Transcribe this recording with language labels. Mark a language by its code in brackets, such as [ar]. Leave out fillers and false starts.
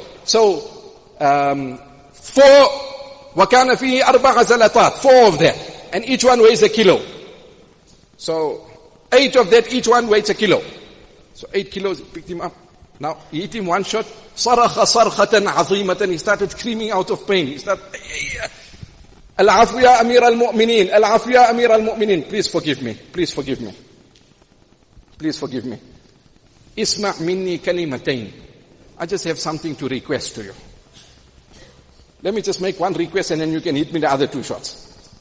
[en] So, 4, [ar] وَكَانَ فِيهِ 4 زَلَطَات, [en] 4 of them. And each one weighs a kilo. So, 8 of that, each one weighs a kilo. So 8 kilos, he picked him up. Now, he hit him 1 shot. [ar] صَرَخَ صَرْخَةً عَظِيمَةً. [en] He started screaming out of pain. He started, [ar] الْعَفْوِ يَا أَمِيرَ الْمُؤْمِنِينَ, الْعَفْوِ يَا أَمِيرَ الْمُؤْمِنِينَ. [en] Please forgive me. Please forgive me. Please forgive me. [ar] اسمع مني كلمتين [en] I just have something to request to you. Let me just make one request and then you can hit me the other 2 shots.